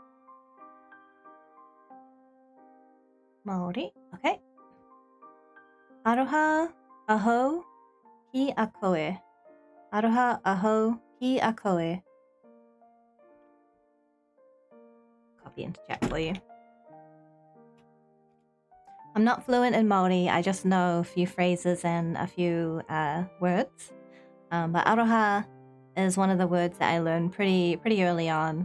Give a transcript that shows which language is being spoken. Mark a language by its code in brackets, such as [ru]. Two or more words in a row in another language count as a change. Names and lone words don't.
[en] Māori, okay. [mi] Aroha aho ki akoe. Aroha aho ki akoe. [en] Copy into chat for you. I'm not fluent in Māori, I just know a few phrases and a few words. But aroha is one of the words that I learned pretty early on.